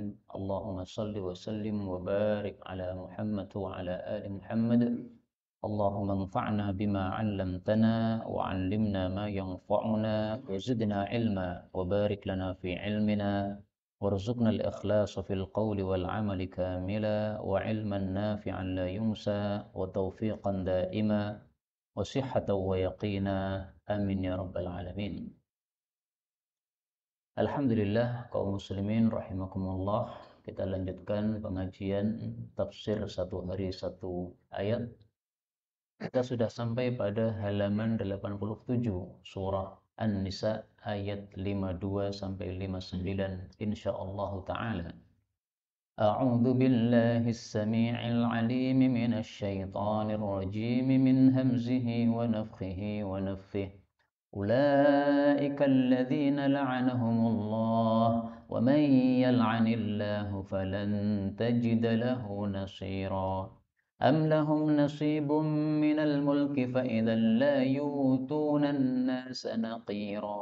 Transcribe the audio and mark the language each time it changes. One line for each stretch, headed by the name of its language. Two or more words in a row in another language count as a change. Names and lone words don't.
Arabic: اللهم صل وسلم وبارك على محمد وعلى آل محمد. اللهم انفعنا بما علمتنا وعلمنا ما ينفعنا وزدنا علما وبارك لنا في علمنا وارزقنا الإخلاص في القول والعمل كاملا وعلما نافعا لا ينسى وتوفيقا دائما وصحة ويقينا. آمين يا رب العالمين.
Indonesian: Alhamdulillah kaum muslimin rahimakumullah, kita lanjutkan pengajian tafsir satu hari satu ayat. Kita sudah sampai pada halaman 87 surah An-Nisa ayat 52 sampai 59
Arabic: إن شاء الله تعالى. أعوذ بالله السميع العليم من الشيطان الرجيم من همزه ونفثه ونفثه wa nafthihi. أولئك الذين لعنهم الله ومن يلعن الله فلن تجد له نصيرا أم لهم نصيب من الملك فإذا لا يؤتون الناس نقيرا